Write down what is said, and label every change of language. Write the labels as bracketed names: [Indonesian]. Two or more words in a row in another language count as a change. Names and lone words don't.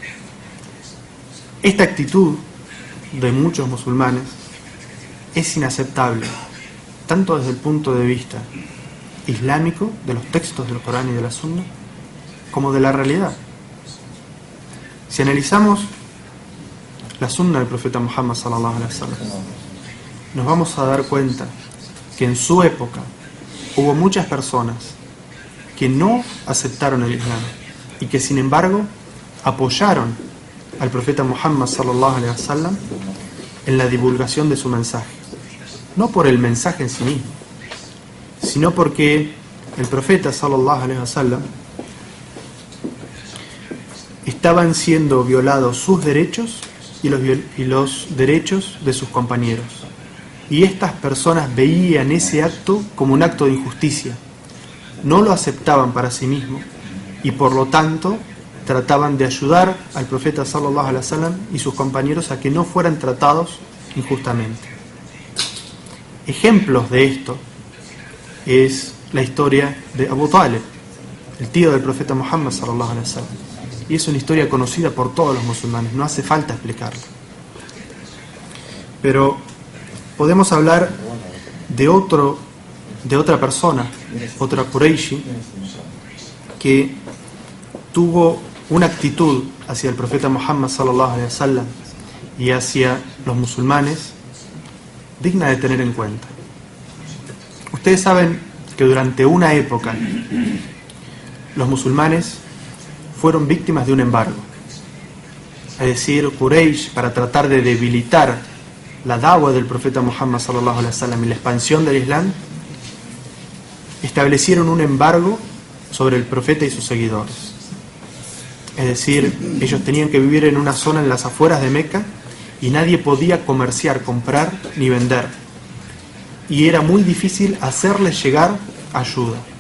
[Spanish] Esta actitud de muchos musulmanes es inaceptable, tanto desde el punto de vista islámico, de los textos del Corán y de la Sunna, como de la realidad. Si analizamos la Sunna del profeta Muhammad [Arabic] صلى الله عليه وسلم, [Spanish] nos vamos a dar cuenta que en su época hubo muchas personas que no aceptaron el Islam y que sin embargo apoyaron al profeta Muhammad [Arabic] صلى الله عليه وسلم [Spanish] en la divulgación de su mensaje, no por el mensaje en sí mismo, sino porque el profeta [Arabic] صلى الله عليه وسلم [Spanish] estaban siendo violados sus derechos y los derechos de sus compañeros, y estas personas veían ese acto como un acto de injusticia, no lo aceptaban para sí mismos y por lo tanto trataban de ayudar al profeta [Arabic] صلى الله عليه وسلم [Spanish] y sus compañeros a que no fueran tratados injustamente. Ejemplos de esto es la historia de Abu Talib, el tío del profeta Muhammad [Arabic] صلى الله عليه وسلم, [Spanish] y es una historia conocida por todos los musulmanes, no hace falta explicarla. Pero podemos hablar de otra persona, otra Qurayshi, que tuvo una actitud hacia el profeta Muhammad [Arabic] صلى الله عليه وسلم [Spanish] y hacia los musulmanes digna de tener en cuenta. Ustedes saben que durante una época los musulmanes fueron víctimas de un embargo. Es decir, Quraysh, para tratar de debilitar la da'wa del profeta Muhammad [Arabic] صلى الله عليه وسلم [Spanish] y la expansión del Islam, establecieron un embargo sobre el profeta y sus seguidores. Es decir, ellos tenían que vivir en una zona en las afueras de Meca y nadie podía comerciar, comprar ni vender. Y era muy difícil hacerles llegar ayuda.